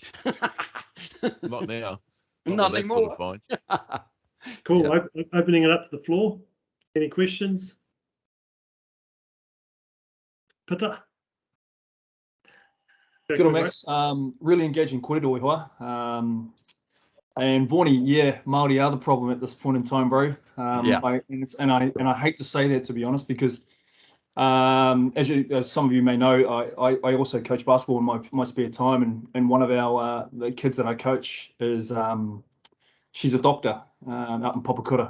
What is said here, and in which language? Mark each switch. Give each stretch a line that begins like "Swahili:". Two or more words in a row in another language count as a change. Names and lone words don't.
English: Not now. Not anymore. Sort of fine. Cool. Yeah. Opening it up to the floor. Any questions? Pita? Good on, Max. Really engaging
Māori: kōrero hoa.
English: And Vaughnie, Māori are the problem at this point in time, bro. I hate to say that, to be honest, because as some of you may know, I also coach basketball in my spare time, and one of the kids that I coach is she's a doctor out in Papakura.